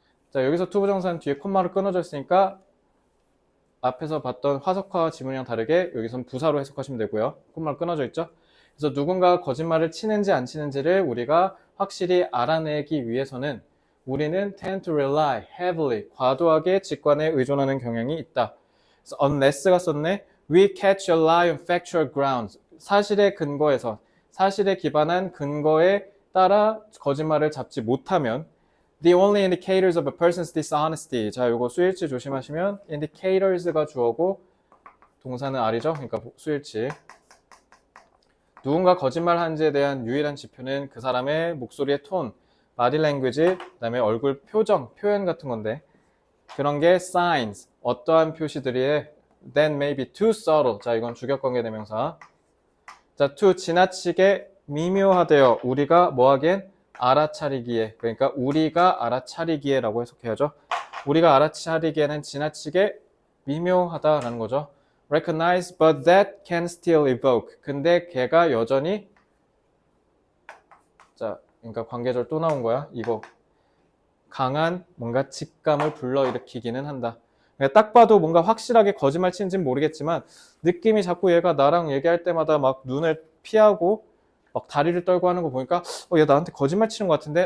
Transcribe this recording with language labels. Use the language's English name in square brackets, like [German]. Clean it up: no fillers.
[Korean] 자, 여기서 투부정사는 뒤에 콤마로 끊어져 있으니까 앞에서 봤던 화석화 지문이랑 다르게 여기선 부사로 해석하시면 되고요. 콤마로 끊어져 있죠. 그래서 누군가가 거짓말을 치는지 안 치는지를 우리가 확실히 알아내기 위해서는 우리는 [English] tend to rely heavily, [Korean] 과도하게 직관에 의존하는 경향이 있다. 그래서 unless가 썼네. [English] We catch a lie on factual grounds. [Korean] 사실에 근거해서, 사실에 기반한 근거에 따라 거짓말을 잡지 못하면 [English] the only indicators of a person's dishonesty. [Korean] 자, 요거 수일치 조심하시면 indicators가 주어고 동사는 R이죠. 그러니까 수일치. 누군가 거짓말하는지에 대한 유일한 지표는 그 사람의 목소리의 톤, body language, 그다음에 얼굴 표정, 표현 같은 건데 그런 게 signs, 어떠한 표시들이에 [English] that may be too subtle. [Korean] 자, 이건 주격관계 대명사. 자, to 지나치게 미묘하대요. 우리가 뭐하기엔 알아차리기에. 그러니까 우리가 알아차리기에라고 해석해야죠. 우리가 알아차리기에는 지나치게 미묘하다라는 거죠. [English] recognize but that can still evoke. [Korean] 근데 걔가 여전히 자, 그러니까 관계절 또 나온 거야. 이거 강한 뭔가 직감을 불러일으키기는 한다. 그러니까 딱 봐도 뭔가 확실하게 거짓말 치는지는 모르겠지만 느낌이 자꾸 얘가 나랑 얘기할 때마다 막 눈을 피하고 막 다리를 떨고 하는 거 보니까 얘 나한테 거짓말 치는 것 같은데?